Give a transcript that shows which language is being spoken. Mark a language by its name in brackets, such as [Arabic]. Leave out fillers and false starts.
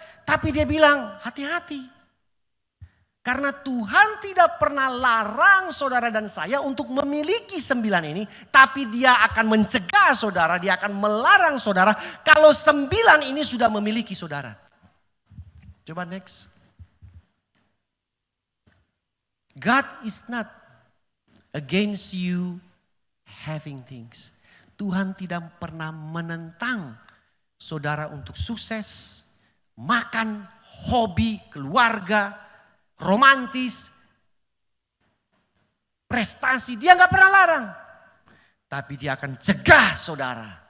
[Indonesian] Tapi dia bilang, hati-hati. Karena Tuhan tidak pernah larang saudara dan saya untuk memiliki 9 ini. Tapi dia akan mencegah saudara, dia akan melarang saudara kalau 9 ini sudah memiliki saudara. Coba next. [English] God is not against you having things. [Indonesian] Tuhan tidak pernah menentang saudara untuk sukses, makan, hobi, keluarga, romantis, prestasi, dia nggak pernah larang. Tapi dia akan cegah saudara.